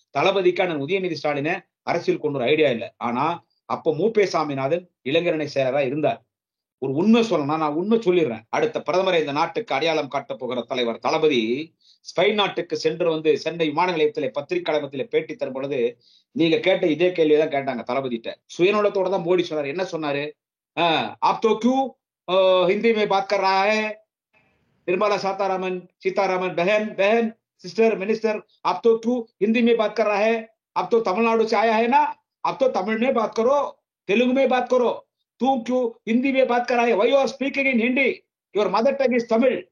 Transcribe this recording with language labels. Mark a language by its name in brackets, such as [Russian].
[Tamil] தளபதிக்கு அண்ணன் உதயநிதி ஸ்டாலினை அரசியல் கொண்டு ஒரு ஐடியா இல்லை. ஆனா அப்ப மூப்பே சாமிநாதன் இளைஞரணி செயலரா இருந்தார். ஒரு உண்மை சொல்லணும், நான் உண்மை சொல்லிடுறேன். அடுத்த பிரதமரை இந்த நாட்டுக்கு அடையாளம் காட்ட போகிற தலைவர் தளபதி ஸ்பெயின் நாட்டுக்கு சென்று சென்னை விமான நிலையத்திலே பத்திரிகையாளத்திலே பேட்டி தரும் பொழுது நீங்க கேட்ட இதே கேள்விதான் கேட்டாங்க தளபதிட்ட. சுயநலத்தோட தான் மோடி சொன்னார். என்ன சொன்னாரு? [Hindi] आप तो क्यों हिंदी में बात कर रहा है? निर्मला सीतारामन बहन सिस्टर मिनिस्टर, आप तो क्यों हिंदी में बात कर रहा है? आप तो तमिलनाडु से आया है ना, आप तो तमिल में बात करो, तेलुगु में बात करो. तू क्यों हिंदी में बात कर रहा है? [English] Why you are speaking in Hindi? Your mother tongue is Tamil.